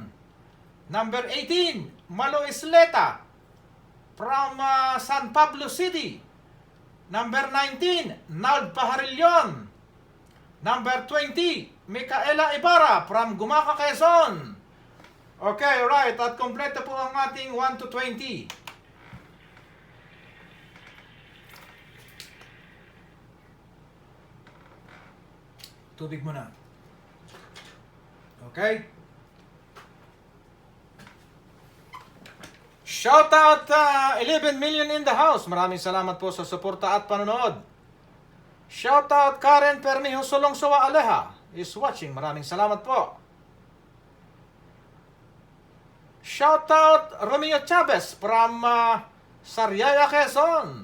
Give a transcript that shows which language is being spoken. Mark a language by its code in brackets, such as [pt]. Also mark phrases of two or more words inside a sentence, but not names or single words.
[en] Number 18, Malo Isleta from San Pablo City. Number 19, Nald Paharilyon. Number 20, Micaela Ibarra from Gumaca, Quezon. Okay, right. [tl] At kompleto po ang ating 1 to 20. Tubig muna. Okay. [en] Shout out 11 million in the house. [tl] Maraming salamat po sa suporta at panonood. [en] Shout out Karen Permijo Solongsoa Aleja is watching. [tl] Maraming salamat po. [en] Shout out Romeo Chavez from Sariaya, Quezon.